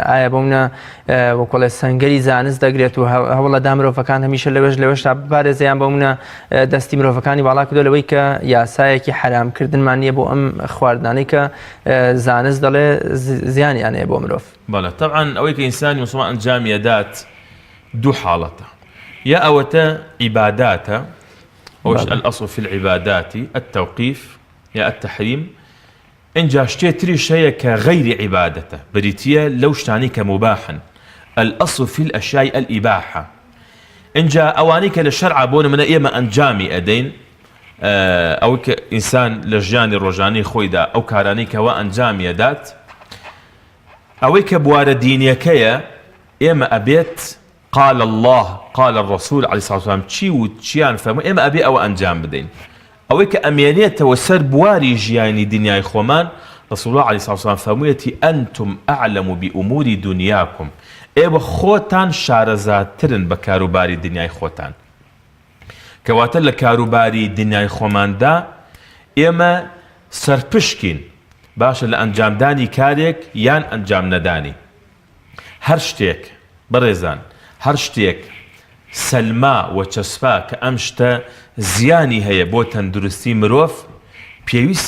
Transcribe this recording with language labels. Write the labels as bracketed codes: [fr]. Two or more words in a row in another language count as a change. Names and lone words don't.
[ckb] ئایا بۆ منە وەکۆڵێ سەنگەری زانست دەگرێت و هەوڵەدا مرۆڤەکان هەمیشە لەوێش تا بپارێزیان بۆ منە دەستی مرۆڤەکانی باڵا کردو لەوەی کە یاسایەکی حرامکردنمان نییە بۆ ئەم خواردانەی کە زانست دەڵێ زیانیان هەیە بۆ مرۆڤ؟ بەڵێ طبعا ئەوەی کە ئینسانی مسلمان ئەنجامی دات دوو حاڵەتە، یا ئەوەتە عیباداتە، ئەوش [ar] الأصل في العبادات التوقيف [ckb] یا التحريم. اینجا شتێ تریش هەیە کە غەیری عیبادەتە، بریتیە لەو شتانی کە مباحن. [ar] الأصل في الأشياء الإباحة. [ckb] اینجا ئەوانەی کە لە شەرعا بۆ نمونە ئێمە ئەنجامی ئەدەین، ئەوەی کە ئینسان لە ژیانی ڕۆژانەی خۆیدا ئەو کارانەی کەوا ئەنجامی ئەدات، ئەوەی کە بوارە دینیەکەیە ئێمە ئەبێت [ar] قال الله قال الرسول عليه الصلاة والسلام [ckb] چی و چیان فەرمووی ئێمە ئەبێ ئەوە ئەنجام بدەین. ئەوەی کە ئەمێنێتەوە سەر بواری ژیانی دنیای خۆمان، [ar] رسول الله عليه الصلاة والسلام [ckb] فەرموویەتی [ar] ئەنتم ئەعلەم بئوموری دنیاکم، [ckb] ئێوە خۆتان شارەزاترن بە کاروباری دنیای خۆتان. کەواتە لە کاروباری دنیای خۆماندا ئێمە سەرپشکین باشە لە ئەنجامدانی کارێک یان ئەنجام نەدانی هەر شتێک بەڕێزان هەر شتێک سەلما و چەسپا کە ئەم شتە زیانی هەیە بۆ تەندروستی مرۆڤ پێویستە